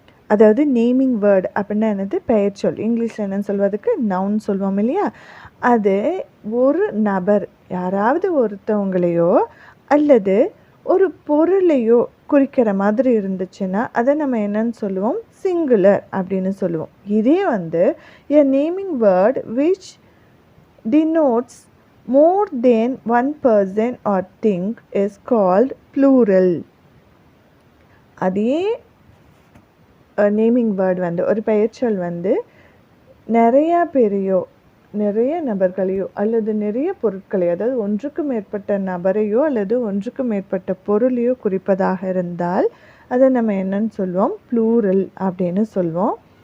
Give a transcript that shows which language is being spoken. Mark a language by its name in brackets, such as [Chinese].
[Tamil] அதாவது naming word அப்படின்னா என்னது? பெயர் சொல். இங்கிலீஷில் என்னன்னு சொல்வதுக்கு நவுன் சொல்லுவோம் இல்லையா? அது ஒரு நபர், யாராவது ஒருத்தவங்களையோ அல்லது ஒரு பொருளையோ குறிக்கிற மாதிரி இருந்துச்சுன்னா அதை நம்ம என்னன்னு சொல்லுவோம், சிங்குலர் அப்படின்னு சொல்லுவோம். இதே வந்து [English] a naming word which denotes more than one person or thing is called plural. [Tamil] அதே நேமிங் வேர்டு வந்து ஒரு பெயர்ச்சொல் வந்து நிறையா பேரையோ நிறைய நபர்களையோ அல்லது நிறைய பொருட்களையோ, அதாவது ஒன்றுக்கு மேற்பட்ட நபரையோ அல்லது ஒன்றுக்கு மேற்பட்ட பொருளையோ குறிப்பதாக இருந்தால் அதை நம்ம என்னன்னு சொல்லுவோம், ப்ளூரல் அப்படின்னு சொல்லுவோம்.